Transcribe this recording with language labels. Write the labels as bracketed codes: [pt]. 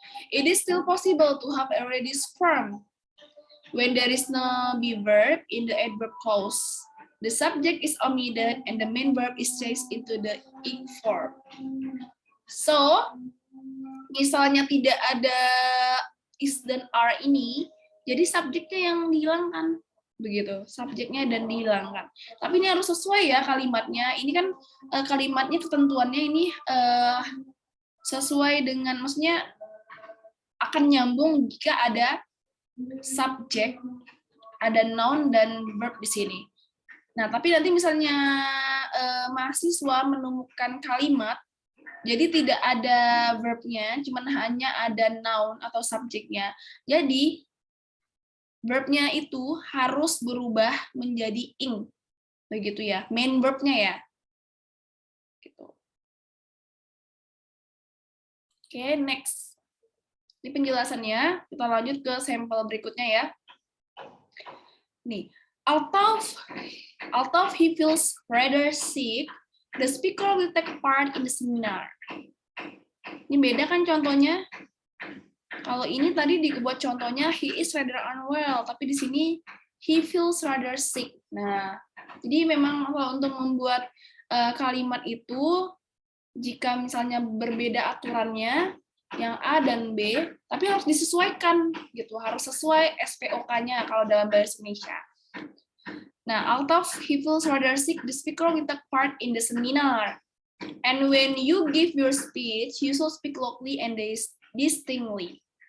[en] It is still possible to have a reduced form when there is no be verb in the adverb clause. The subject is omitted and the main verb is changed into the ing form. [id] So, misalnya tidak ada is dan are ini, jadi subjeknya yang dihilangkan, begitu. Subjeknya dan dihilangkan. Tapi ini harus sesuai ya kalimatnya. Ini kan kalimatnya ketentuannya ini sesuai dengan, maksudnya akan nyambung jika ada subjek, ada noun dan verb di sini. Nah, tapi nanti misalnya mahasiswa menemukan kalimat, jadi tidak ada verb-nya, cuman hanya ada noun atau subjeknya. Jadi, verb-nya itu harus berubah menjadi ing. Begitu ya, main verb-nya ya. Gitu. Oke, next. Ini penjelasannya, kita lanjut ke sampel berikutnya ya. [en] Nih, although he feels rather sick, the speaker will take part in the seminar. [id] Ini beda kan contohnya? Kalau ini tadi dibuat contohnya [en] he is rather unwell, [id] tapi di sini [en] he feels rather sick. [id] Nah, jadi memang kalau untuk membuat kalimat itu, jika misalnya berbeda aturannya, yang A dan B, tapi harus disesuaikan gitu, harus sesuai SPOK-nya kalau dalam bahasa Indonesia. [en] Nah, although he feels rather sick, the speaker will take part in the seminar. And when you give your speech, you should speak loudly and distinctly.